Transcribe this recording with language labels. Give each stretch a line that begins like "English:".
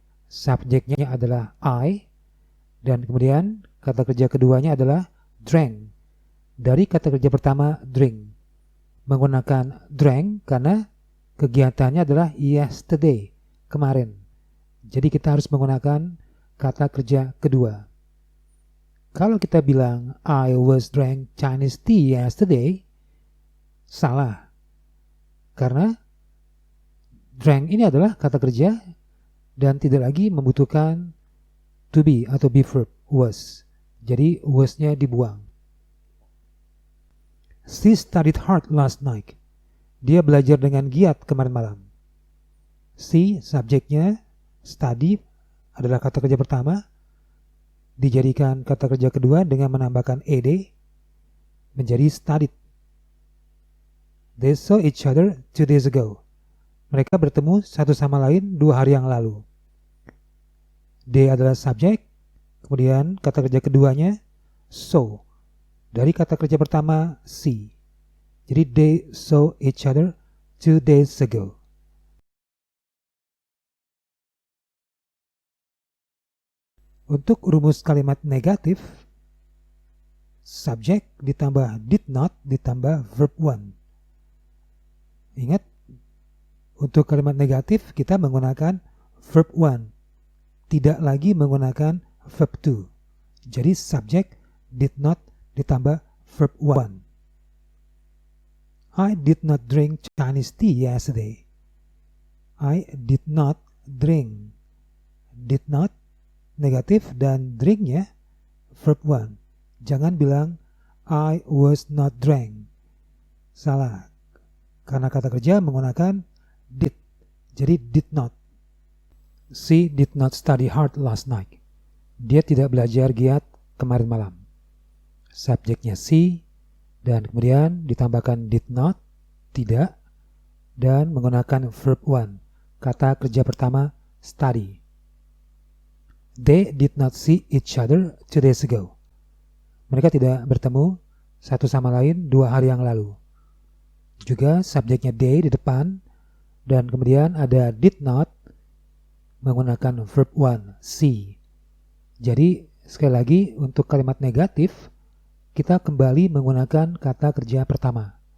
Indonesian: Subjeknya adalah I dan kemudian kata kerja keduanya adalah drank. Dari kata kerja pertama drink. Menggunakan drank karena kegiatannya adalah yesterday, kemarin. Jadi kita harus menggunakan kata kerja kedua. Kalau kita bilang
English: I was drank Chinese tea yesterday,
Indonesian: salah. Karena drank ini adalah kata kerja dan tidak lagi membutuhkan to be atau be verb was. Jadi was-nya dibuang.
English: She studied hard last night.
Indonesian: Dia belajar dengan giat kemarin malam. She, subjeknya, study adalah kata kerja pertama. Dijadikan kata kerja kedua dengan menambahkan ed menjadi studied.
English: They saw each other 2 days ago.
Indonesian: Mereka bertemu satu sama lain 2 hari yang lalu. They adalah subjek, kemudian kata kerja keduanya saw. Dari kata kerja pertama see.
English: Jadi they saw each other 2 days ago.
Indonesian: Untuk rumus kalimat negatif, subjek ditambah did not ditambah verb one. Ingat, untuk kalimat negatif kita menggunakan verb one, tidak lagi menggunakan verb two. Jadi subjek did not ditambah verb one.
English: I did not drink Chinese tea yesterday. I did not drink.
Indonesian: Did not negatif dan drinknya verb one. Jangan bilang
English: I was not drank.
Indonesian: Salah. Karena kata kerja menggunakan did. Jadi did not.
English: She did not study hard last night.
Indonesian: Dia tidak belajar giat kemarin malam. Subjeknya she dan kemudian ditambahkan did not, tidak, dan menggunakan verb one. Kata kerja pertama study.
English: They did not see each other 2 days ago.
Indonesian: Mereka tidak bertemu satu sama lain 2 hari yang lalu. Juga subjeknya they di depan dan kemudian ada did not menggunakan verb one, see. Jadi sekali lagi untuk kalimat negatif kita kembali menggunakan kata kerja pertama.